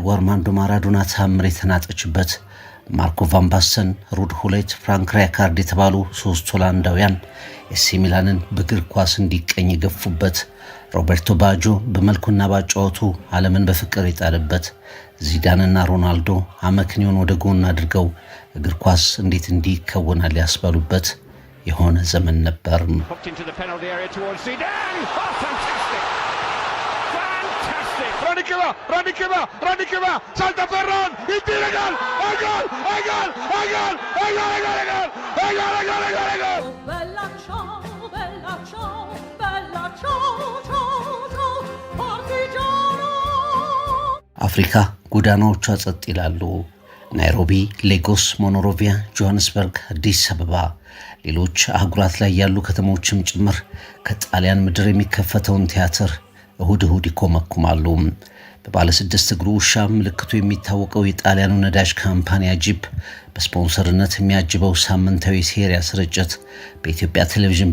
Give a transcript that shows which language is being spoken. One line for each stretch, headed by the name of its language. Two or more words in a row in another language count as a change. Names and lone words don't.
Amharic: አርማንዶ ማራዶና ታምር የተናጠችበት፣ ማርኮ ቫን ባስተን፣ ሩድ ሁሌት፣ ፍራንክ ራይካርድ የተባሉ 3 ሆላንዳውያን ኤሲ ሚላንን በእግር ኳስ እንዲቀኝ የገፉበት፣ ሮቤርቶ ባጆ በመልኩና ባጫወቱ ዓለምን በፍቅር የጣለበት፣ ዚዳንና ሮናልዶ አመክንዮን ወደ ጎን አድርገው እግር ኳስ እንዴት እንዲከወናል ያስባሉበት የሆነ ዘመን ነበር።
Italian: Rani che va, salta Ferran, il tiro, gol, gol! Bella ciao, partigiano.
Amharic: አፍሪካ ጎዳናዎቿ ጸጥ ይላሉ። ናይሮቢ፣ ሌጎስ፣ ሞኖሮቪያ፣ ጆሃንስበርግ፣ አዲስ አበባ፣ ሌሎች አህጉራት ላይ ያሉ ከተሞችም ጭምር ከጣሊያን ምድር የሚከፈተውን ቲያትር እሁድ ይኮመኩማሉ። በባለ 6 እግሩ ውሻ ምልክቱ የሚታወቀው የጣሊያኑ ነዳጅ ካምፓኒ ጂፕ በስፖንሰርነት የሚያጅበው ሳምንታዊ ሴሪያ ስርጭት በኢትዮጵያ ቴሌቪዥን